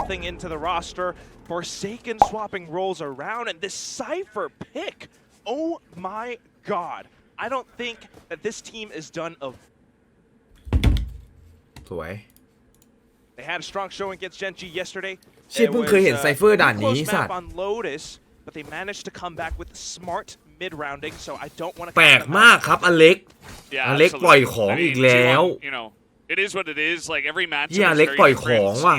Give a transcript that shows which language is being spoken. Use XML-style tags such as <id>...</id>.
<en>into the roster, Forsaken swapping roles around, and this Cypher pick. Oh my god. I don't think that this team is done of.</en> <th>สวย</th> <en>They had a strong showing against Genji yesterday.</en> <th>เชี่ยเพิ่งเคยเห็นไซเฟอร์ด่านนี้สัตว์</th> <en>on Lotus, but they managed to come back with smart mid-rounding, so I don't want to.</en> <th>แปลกมากครับอเล็กปล่อยของอีกแล้ว</th> <en>It is what it is. Like every match, yeah,</en> <th>เล็กปล่อยของว่ะ</th>